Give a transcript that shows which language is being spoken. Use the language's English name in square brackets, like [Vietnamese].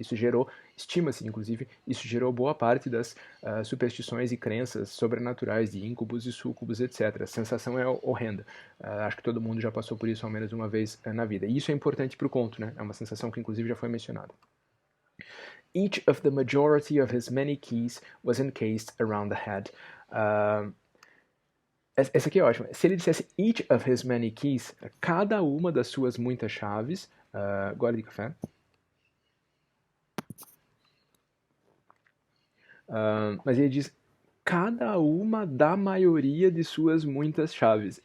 [Portuguese] Isso gerou, estima-se inclusive, isso gerou boa parte das superstições e crenças sobrenaturais de íncubos e súcubos, etc. A sensação é horrenda. Acho que todo mundo já passou por isso ao menos uma vez na vida. E isso é importante para o conto, né? É uma sensação que inclusive já foi mencionada. [English] Each of the majority of his many keys was encased around the head. [Portuguese] Essa aqui é ótima. Se ele dissesse [English] each of his many keys, [Portuguese] cada uma das suas muitas chaves. Gole de café. Mas ele diz cada uma da maioria de suas muitas chaves.